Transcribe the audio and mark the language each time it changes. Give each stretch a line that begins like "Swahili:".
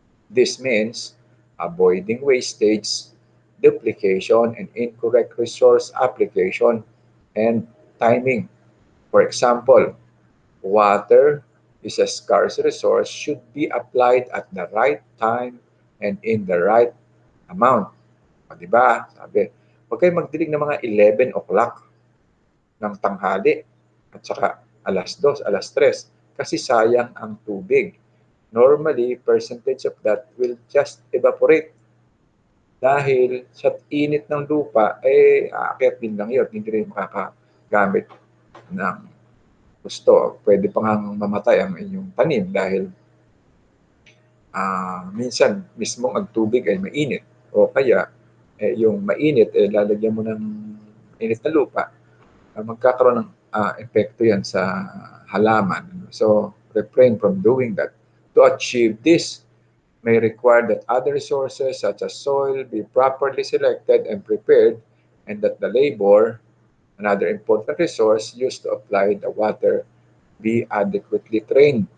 English: This means avoiding wastage, duplication, and incorrect resource application and timing. For example, water is a scarce resource should be applied at the right time and in the right amount.
Filipino: O, di ba? Sabi, huwag kayo magdilig ng mga 11 o'clock ng tanghali at saka alas 2, alas 3 kasi sayang ang tubig.
English: Normally, percentage of that will just evaporate
Filipino: dahil sa init ng lupa, aakyat din lang yun. Hindi rin makakagamit ng gusto. Pwede pa nga mamatay ang inyong tanim dahil minsan mismong ang tubig ay mainit o kaya yung mainit lalagyan mo ng init na lupa, magkakaroon ng epekto yan sa halaman.
English: So refrain from doing that. To achieve this may require that other resources such as soil be properly selected and prepared, and that the labor, another important resource used to apply the water, be adequately trained.